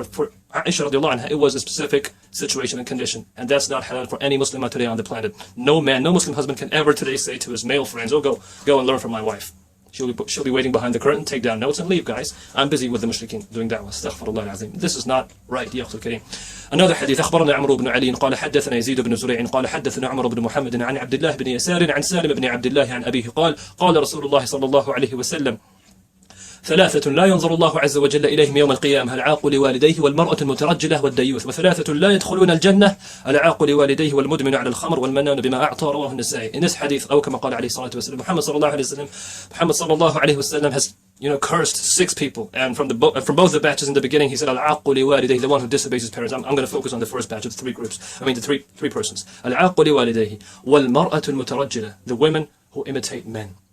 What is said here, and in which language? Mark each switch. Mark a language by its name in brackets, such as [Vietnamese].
[English] For Aisha radiallahu anha, it was a specific situation and condition, and that's not halal for any Muslim today on the planet. No man, no Muslim husband can ever today say to his male friends, "Oh, go and learn from my wife." She'll be waiting behind the curtain, take down notes and leave, guys. I'm busy with the mushrikeen doing da'wah. Astaghfirullah al-azim. This is not right, ya akhul kareem. Another hadith. [Arabic] أخبرنا عمرو بن علي قال حدثنا يزيد بن زريع قال حدثنا عمر بن محمد عن عبد الله بن يسار عن سالم بن عبد الله عن أبيه قال قال رسول الله صلى الله عليه وسلم ثلاثة لا ينظر الله عز وجل إليهم يوم القيامة العاق لوالديه والمرأة المترجلة والديوث وثلاثة لا يدخلون الجنة العاق لوالديه والمدمن على الخمر والمنان بما أعطى رواه النسائي. [English] In this hadith, [Arabic] أو كما قال عليه الصلاة والسلام, [English] Muhammad sallallahu alayhi wasallam has cursed 6 people, and from both the batches in the beginning he said [Arabic] العاق لوالديه, [English] the one who disobeys his parents. I'm going to focus on the first batch of the 3 groups. The three persons. [Arabic] العاق لوالديه والمرأة المترجلة, [English] the women who imitate men.